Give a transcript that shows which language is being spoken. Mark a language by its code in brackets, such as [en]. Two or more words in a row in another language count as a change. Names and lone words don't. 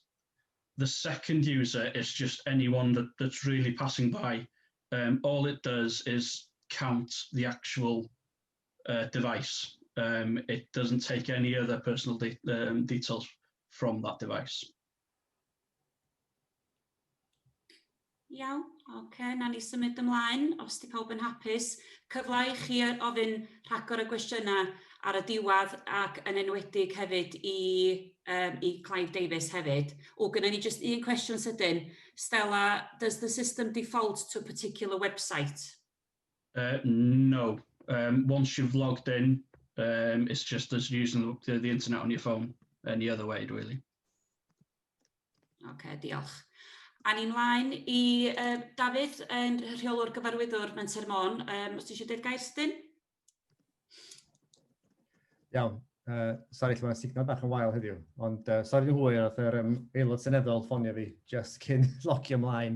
[en] The second user is just anyone that's really passing by. All it does is count the actual device. It doesn't take any other personal details from that device. [cy] Iawn, oce, na ni symud ymlaen, os di pawb yn hapus. Cyfle i chi ofyn rhagor y gwestiynau ar y diwedd ac yn enwedig hefyd i Clive Davies hefyd. O, gynna ni just un cwestiwn sydyn. [en] Stella, does the system default to a particular website? No. Once you've logged in, it's just as using the internet on your phone any other way, really. [cy] Oce, diolch. A ni mlaen i Dafydd, yn rheolwr gyfarwyddwr Menter Môn. Os ti eisiau dweud gair sydyn? Iawn. Sori, lle mae'n signal bach yn wael heddiw. Ond sori yn hwyr, oedd yr aelod seneddol ffonio fi just cyn logio ymlaen.